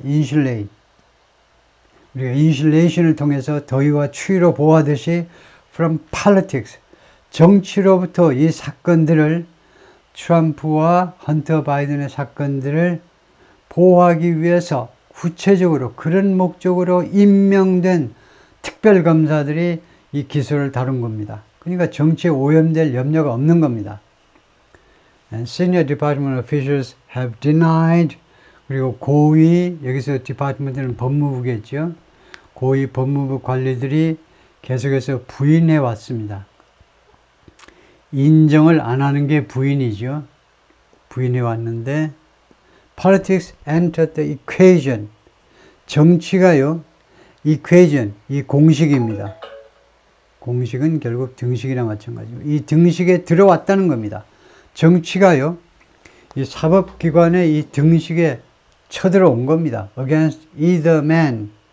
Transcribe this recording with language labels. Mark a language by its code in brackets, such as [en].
[ko] insulate 우리가 insulation을 통해서 더위와 추위로 보호하듯이 [en] from politics [ko] 정치로부터 이 사건들을 트럼프와 헌터 바이든의 사건들을 보호하기 위해서 구체적으로 그런 목적으로 임명된 특별검사들이 이 기소를 다룬 겁니다. 그러니까 정치에 오염될 염려가 없는 겁니다. [en] And senior department officials have denied [ko] 그리고 고위 여기서 디파트먼트는 법무부겠죠. 고위 법무부 관리들이 계속해서 부인해 왔습니다. 인정을 안 하는 게 부인이죠. 부인해 왔는데 [en] politics entered the equation. [ko] 정치가요. equation, 이 공식입니다. 공식은 결국 등식이랑 마찬가지고 이 등식에 들어왔다는 겁니다. 정치가요. 이 사법기관의 이 등식에 쳐들어온 겁니다. [en] against either man.